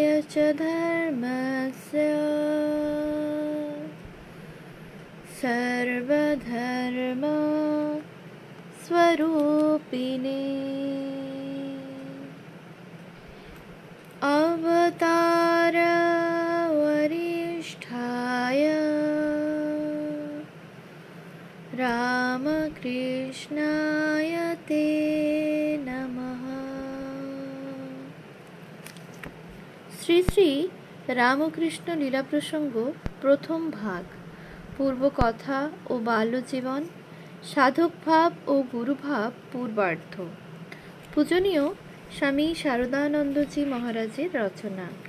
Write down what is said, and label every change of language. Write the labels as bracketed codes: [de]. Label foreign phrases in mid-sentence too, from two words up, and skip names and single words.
[sa] च धर्मस्य सर्वधर्म स्वरूपिणे अवतार वरिष्ठाय रामकृष्णाय ते नमः। [bn] শ্রী শ্রী রামকৃষ্ণ লীলা প্রসঙ্গ প্রথম ভাগ। পূর্ব কথা ও বাল্যজীবন, সাধক ভাব ও গুরুভাব পূর্বার্ধ। পূজনীয় স্বামী শারদানন্দজি মহারাজের রচনা।